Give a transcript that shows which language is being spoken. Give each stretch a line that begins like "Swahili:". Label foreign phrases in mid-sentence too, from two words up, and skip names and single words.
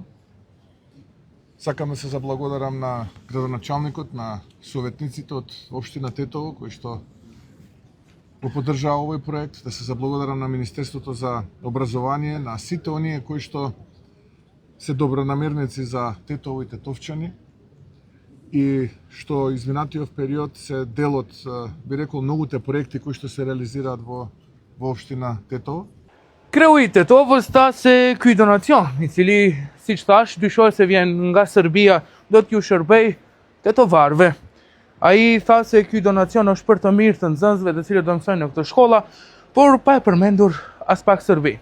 Macedonian: Сакам да се заблагодарам на градоначалникот, на советниците од општина Тетово, кои што го поддржаа овој проект, да се заблагодарам на Министерството за образование, на сите оние кои што се добронамерници за Тетово и тетовчани и што изминатиот период се дел од, би рекол, многуте проекти кои што се реализираат во општина Тетово.
Albanian: Kreu i Tetovës tha se ky donacion, i cili, siç thash, dyshohet se vjen nga Serbia, do t'ju shërbej tetovarëve. Ai tha se ky donacion është për të mirë të nxënësve të cilët do mësojnë në këtë shkolla, por pa e përmendur as pak serbi.